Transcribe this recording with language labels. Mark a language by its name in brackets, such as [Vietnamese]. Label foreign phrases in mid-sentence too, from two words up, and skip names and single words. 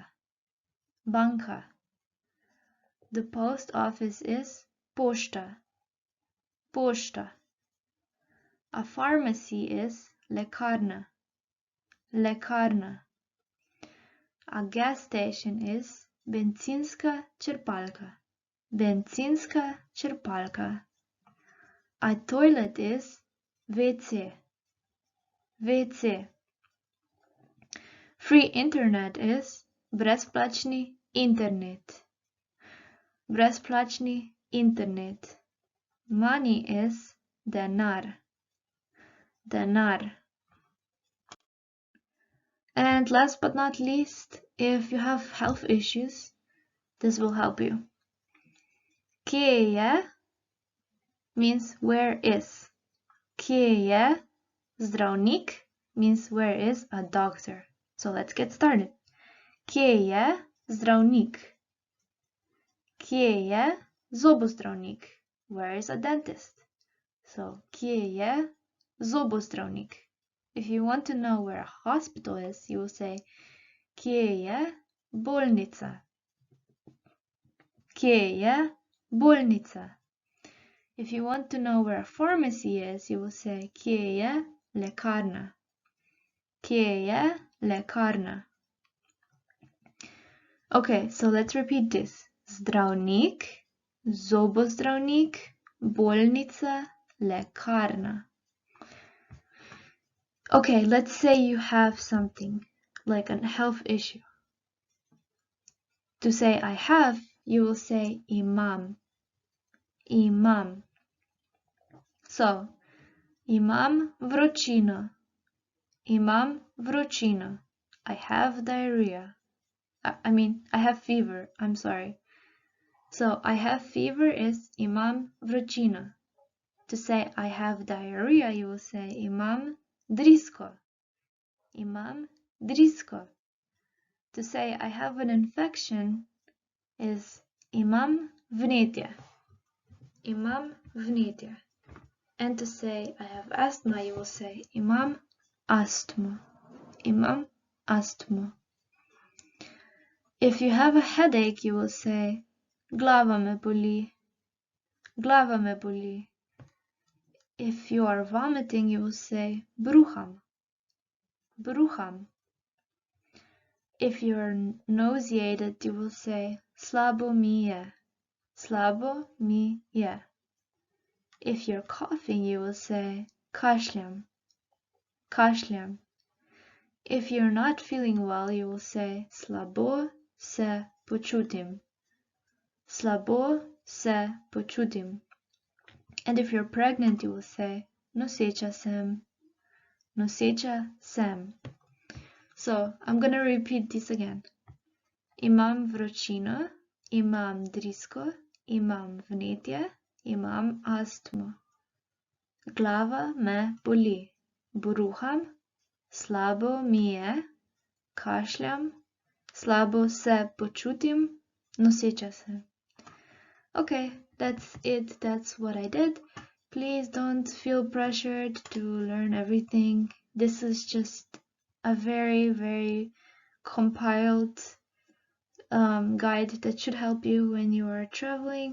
[Slovenian] Banka. [English] The post office is pošta. [Slovenian] Pošta. [English] A pharmacy is lekarna. [Slovenian] Lekarna. [English] A gas station is [Slovenian] bencinska črpalka. Bencinska črpalka. [English] A toilet is WC. WC. Free internet is [Slovenian] brezplačni internet. Brezplačni internet. [English] Money is denar. Denar. And last but not least, if you have health issues, this will help you. [Slovenian] Kje je [English] means where is. [Slovenian] Kje je zdravnik [English] means where is a doctor. So let's get started. [Slovenian] Kje je zdravnik? Kje je zobozdravnik? [English] Where is a dentist? So [Slovenian] kje je zobozdravnik? [English] If you want to know where a hospital is, you will say [Slovenian] kje je bolnica? Kje je bolnica? [English] If you want to know where a pharmacy is, you will say [Slovenian] kje je lekarna? Kje je lekarna? [English] Okay, so let's repeat this. [Slovenian] Zdravnik, zobozdravnik, bolnica, lekarna. [English] Okay, let's say you have something like a health issue. To say I have, you will say imam. [Slovenian] Imam. So, imam vročino. Imam vročino. [English] I have diarrhea. I have fever. I'm sorry. So, I have fever is [Slovenian] imam vročino. [English] To say I have diarrhea, you will say [Slovenian] imam drisko. Imam drisko. [English] To say I have an infection is [Slovenian] imam vnetje. Imam vnetje. [English] And to say I have asthma, you will say [Slovenian] imam astmo. Imam astmo. [English] If you have a headache, you will say [Slovenian] glava me boli. Glava me boli. [English] If you are vomiting, you will say bruham. Bruham. If you're nauseated, you will say [Slovenian] slabo mi je. Slabo mi je. [English] If you're coughing, you will say kašljam. Kašljam. If you're not feeling well, you will say [Slovenian] slabo se počutim. Slabo se počutim. [English] And if you're pregnant, you will say [Slovenian] noseča sem. Noseča sem. [English] So I'm gonna repeat this again. [Slovenian] Imam vročino, imam drisko, imam vnetje, imam astmo. Glava me boli. Bruham, slabo mi je, kašljam, slabo se počutim, noseča sem. [English] Okay, that's it. That's what I did. Please don't feel pressured to learn everything. This is just a very, very compiled guide that should help you when you are traveling.